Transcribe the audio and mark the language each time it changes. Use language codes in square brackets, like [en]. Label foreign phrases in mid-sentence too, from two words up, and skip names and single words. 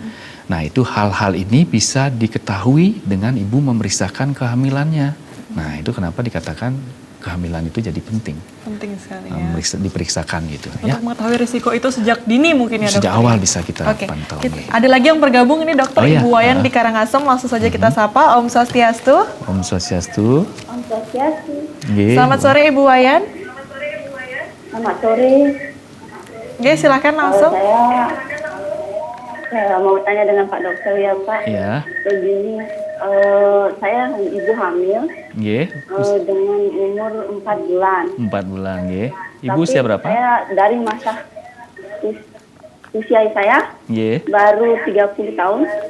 [id] Nah, itu hal-hal ini bisa diketahui dengan ibu memeriksakan kehamilannya. Nah, itu kenapa dikatakan kehamilan itu jadi penting. Penting sekali ya. Diperiksakan gitu. Untuk mengetahui risiko itu sejak dini mungkin ya dokter. Sejak awal bisa kita pantau. Ada lagi yang bergabung ini dokter Ibu Wayan di Karangasem, langsung saja kita sapa. Om Swastiastu. Om Swastiastu. Om Swastiastu. Selamat sore Ibu Wayan. Selamat sore. Silakan langsung. Saya mau tanya dengan Pak Dokter ya Pak. Iya. Begini, saya ibu hamil. Dengan umur 4 bulan. 4 bulan, Ibu usia berapa? Saya dari masa usia saya baru 30 tahun.